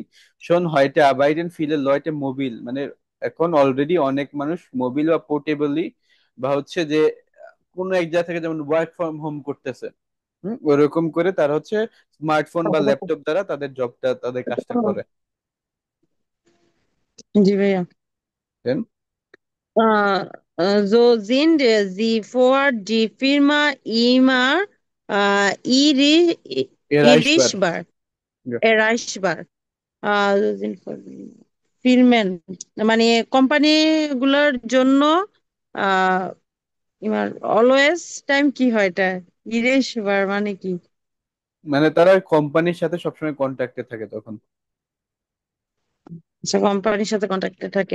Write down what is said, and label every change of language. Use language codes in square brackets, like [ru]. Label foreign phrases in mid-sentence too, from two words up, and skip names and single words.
[de] Schon heute arbeiten viele Leute mobil, [bn] মানে এখন অলরেডি অনেক মানুষ মোবিল বা পোর্টেবলি বা হচ্ছে যে কোনো এক জায়গা থেকে যেমন [en] work from home [bn] করতেছে। ওরকম করে তারা হচ্ছে স্মার্টফোন বা ল্যাপটপ দ্বারা তাদের জবটা তাদের কাজটা করে। জি ভাইয়া। Then, [de] So sind sie vor die Firma immer erreichbar. erreichbar? Ja. Erreichbar. Sind vor Firmen [bn] মানে কোম্পানি গুলোর জন্য আহ [en] always time [bn] কি হয় এটা? ইরেশবার মানে কি? মানে তারা কোম্পানির সাথে সবসময় কন্ট্যাক্টে থাকে তখন। আচ্ছা, কোম্পানির সাথে কন্ট্যাক্টে থাকে।